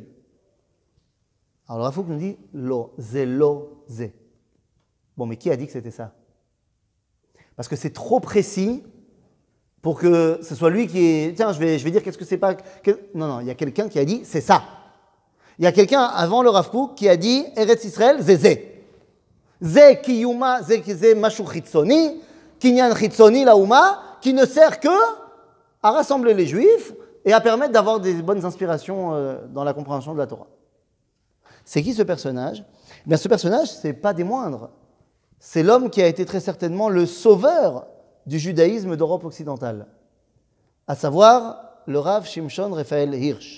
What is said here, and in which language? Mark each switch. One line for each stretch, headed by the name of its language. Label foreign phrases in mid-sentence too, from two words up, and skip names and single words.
French: Alors le Rav Kook nous dit
Hebrew: לא, זה.
French: Bon, mais qui a dit que c'était ça? Parce que c'est trop précis pour que ce soit lui qui est... Tiens, je vais dire qu'est-ce que c'est pas... Non, il y a quelqu'un qui a dit c'est ça. Il y a quelqu'un avant le Rav Kook qui a dit Eretz Israël, zé.
Hebrew: זה קיומה, זה משהו חיצוני, קניין חיצוני לאומה,
French: qui ne sert que à rassembler les Juifs et à permettre d'avoir des bonnes inspirations dans la compréhension de la Torah. C'est qui ce personnage? Eh bien, ce personnage, ce n'est pas des moindres. C'est l'homme qui a été très certainement le sauveur du judaïsme d'Europe occidentale, à savoir le Rav Shimshon Raphaël Hirsch.